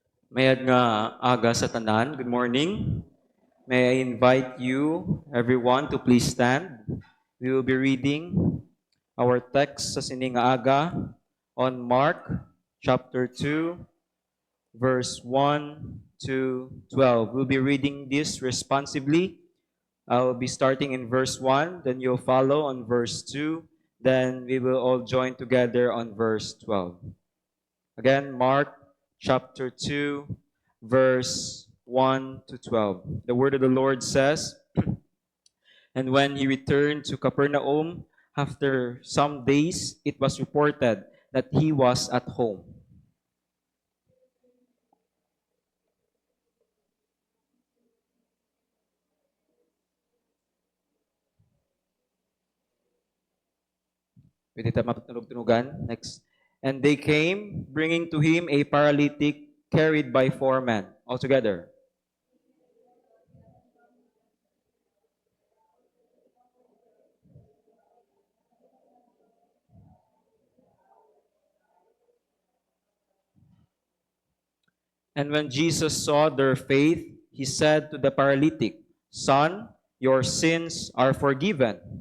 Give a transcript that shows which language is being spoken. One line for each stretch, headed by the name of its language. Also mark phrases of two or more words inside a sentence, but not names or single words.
Hiligaynon: Mayad nga aga sa tanan.
English: Good morning. May I invite you, everyone, to please stand. We will be reading our text
Hiligaynon: sa sining nga aga
English: on Mark chapter 2, verse 1 to 12. We'll be reading this responsively. I'll be starting in verse 1, then you'll follow on verse 2, then we will all join together on verse 12. Again, Mark chapter 2, verse 1 to 12. The word of the Lord says, And when he returned to Capernaum, after some days, it was reported that he was at home.
Hiligaynon: Pwede tayo matunog-tunugan.
English: Next. And they came, bringing to him a paralytic carried by 4 men. Altogether. And when Jesus saw their faith, he said to the paralytic, Son, your sins are forgiven.